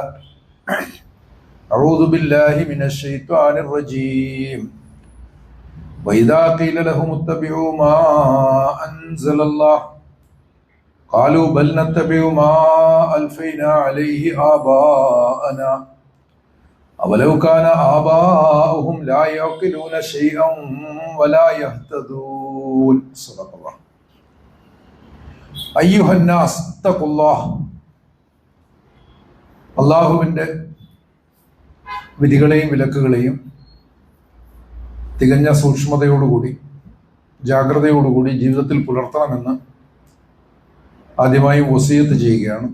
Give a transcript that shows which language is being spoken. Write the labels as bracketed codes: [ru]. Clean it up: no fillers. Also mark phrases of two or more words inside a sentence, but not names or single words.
[ar] أعوذ بالله من الشيطان الرجيم وإذا قيل لهم اتبعوا ما أنزل الله قالوا بل نتبع ما ألفينا عليه آباءنا أولو كان آباؤهم لا يعقلون شيئا ولا يهتدون صدق الله أيها الناس اتقوا الله [ml] അള്ളാഹുവിൻ്റെ വിധികളെയും വിലക്കുകളെയും തികഞ്ഞ സൂക്ഷ്മതയോടുകൂടി ജാഗ്രതയോടുകൂടി ജീവിതത്തിൽ പുലർത്തണമെന്ന് ആദ്യമായി വസിയത്ത് ചെയ്യുകയാണ്.